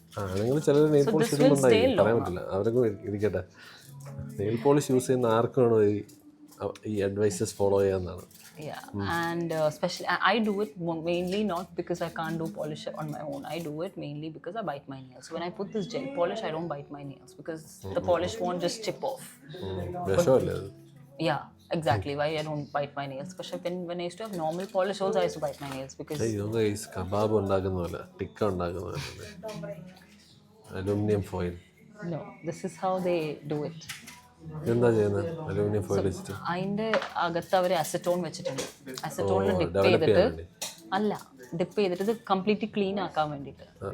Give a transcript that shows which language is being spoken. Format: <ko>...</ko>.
<ml>ആണുങ്ങൾ ചിലർ nail polish ഇടുന്നുണ്ടായി, പറയാൻ പറ്റില്ല, അവർക്ക് ഇരിക്കട്ടെ. നെയിൽ പോളിഷ് യൂസ് ചെയ്യുന്ന ആർക്കാണോ ഈ advices follow ചെയ്യാന്നാണ്.</ml> <en>Yeah, and especially I do it mainly not because I can't do polish on my own. I do it mainly because I bite my nails. So when I put this gel polish, I don't bite my nails because the polish won't just chip off.</en> <ml>വിഷമല്ലേ അത്?</ml> <en>Yeah, exactly. Why I don't bite my nails? Because when I used to have normal polish also, I used to bite my nails because</en> <ml>ഇതൊക്കെ ഈ kebab ഉണ്ടാക്കുന്ന പോലെ, ടിക്ക ഉണ്ടാക്കുന്ന പോലെ aluminium foil.</ml> <en>no, this is how they do it.</en> <ml>എന്താ ചെയ്യുന്നത്? Aluminium foil വെച്ചിട്ട് അതിന്റെ അകത്ത് അവർ അസറ്റോൺ വെച്ചിട്ടുണ്ട്. അസറ്റോണിൽ ഡിപ്പ് ചെയ്തിട്ട് അല്ല, ഡിപ്പ് ചെയ്തിട്ട് ഇത് കംപ്ലീറ്റ്ലി ക്ലീൻ ആക്കാൻ വേണ്ടിയിട്ട്.</ml>